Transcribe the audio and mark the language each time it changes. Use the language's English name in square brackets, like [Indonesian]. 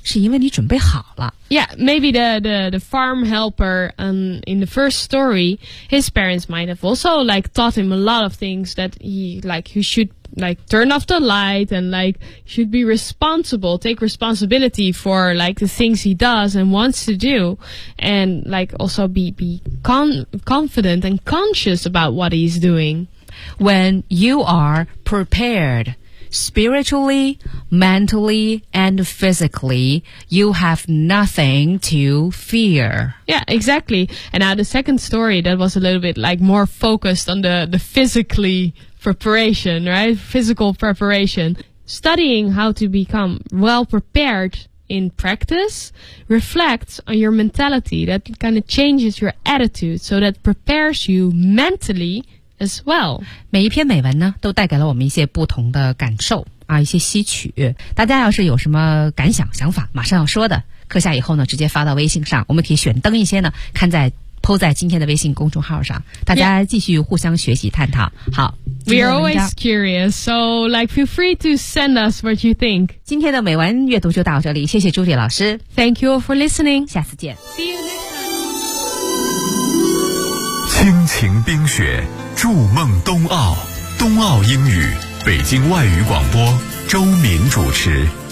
[Chinese] 是因为你准备好了。 [English] Yeah, maybe the farm helper, in the first story, his parents might have also like taught him a lot of things that he like he should like turn off the light and like should be responsible, take responsibility for like the things he does and wants to do, and like also be confident and conscious about what he's doing. When you are prepared spiritually, mentally, and physically, you have nothing to fear. Yeah, exactly. And now the second story that was a little bit like more focused on the physically preparation, right? Physical preparation. Studying how to become well prepared in practice reflects on your mentality. That kind of changes your attitude, so that prepares you mentally as well. [Chinese] 每一篇美文呢都带给了我们一些不同的感受啊，一些吸取。大家要是有什么感想想法马上要说的，课下以后呢直接发到微信上，我们可以选灯一些呢看在 po 在今天的微信公众号上，大家继续互相学习探讨。好， [English] We are always curious, so like feel free to send us what you think. [Chinese] 今天的美文阅读就到这里，谢谢朱莉老师。 [English] Thank you all for listening. [Chinese] 下次见。 [English] See you next time. [Chinese] 亲情冰雪筑梦冬奥，冬奥英语，北京外语广播，周敏主持。